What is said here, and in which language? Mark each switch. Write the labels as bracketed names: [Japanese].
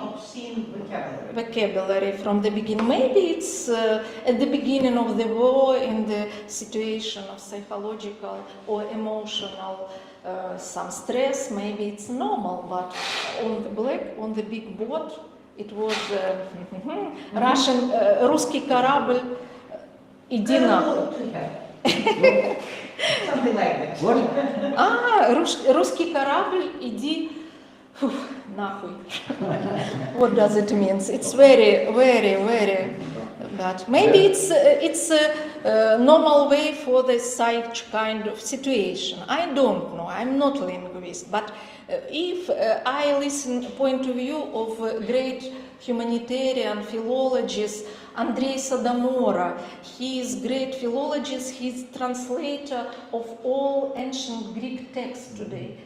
[English] obscene vocabulary from the beginning. Maybe it's at the beginning of the war, in the situation of psychological or emotional some stress. Maybe it's normal, but on the big boat. It was Russian, [Russian] русский корабль, иди нахуй. [English] Something like that. [Russian] Русский корабль, иди нахуй. [English] What does it mean? It's very, very, very bad. Maybe it's a normal way for the such kind of situation. I don't know. I'm not a linguist, but if I listen point of view of great humanitarian philologist Andrei Sadomora, he is great philologist, he is translator of all ancient Greek texts today.